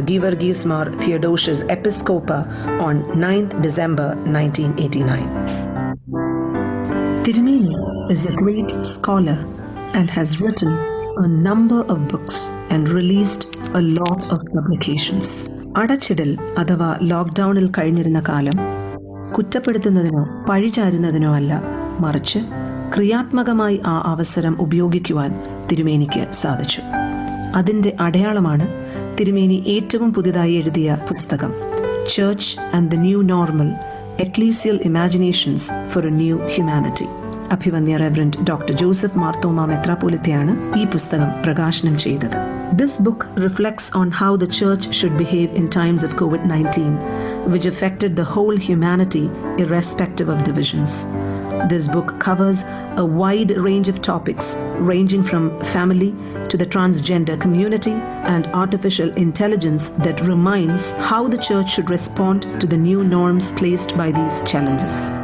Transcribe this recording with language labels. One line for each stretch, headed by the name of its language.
English: Georgios Mar Theodosius Episcopa on 9th December 1989. Thirumeni is a great scholar and has written a number of books and released a lot of publications.
Malayalam: അടച്ചിടൽ അഥവാ ലോക്ക്ഡൌണിൽ കഴിഞ്ഞിരുന്ന കാലം കുറ്റപ്പെടുത്തുന്നതിനോ പഴിചാരുന്നതിനോ അല്ല, മറിച്ച് ക്രിയാത്മകമായി ആ അവസരം ഉപയോഗിക്കുവാൻ തിരുമേനിക്ക് സാധിച്ചു. അതിൻ്റെ അടയാളമാണ് തിരുമേനി ഏറ്റവും പുതുതായി എഴുതിയ പുസ്തകം church and the new normal, എക്ലീസിയൽ imaginations four A new humanity. അഭിവന്യ റെവറൻഡ് ഡോക്ടർ ജോസഫ് മാർത്തോമ മെത്രാപ്പോലിത്തയാണ് ഈ പുസ്തകം പ്രകാശനം ചെയ്തത്.
English: This book reflects on how the church should behave in times of COVID-19, which affected the whole humanity irrespective of divisions. This book covers a wide range of topics ranging from family to the transgender community and artificial intelligence that reminds how the church should respond to the new norms placed by these challenges.